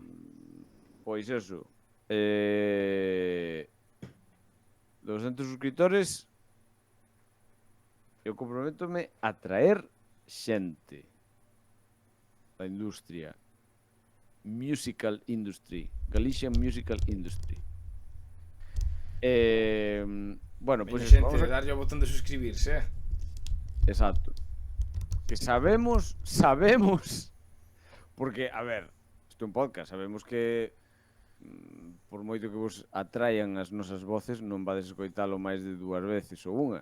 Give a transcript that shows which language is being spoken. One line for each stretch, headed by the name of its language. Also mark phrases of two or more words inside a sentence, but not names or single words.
Galician: Pois eso. 200 suscriptores. Eu comprométome a traer xente da industria.
English: Musical industry. Galician musical industry.
Galician: Bueno, Pois pois xente, darlle o botón de suscribirse, Exacto. Que sabemos, porque, a ver, isto é un podcast, sabemos que por moito que vos atraian as nosas voces, non vades escoitalo máis de 2 veces ou unha.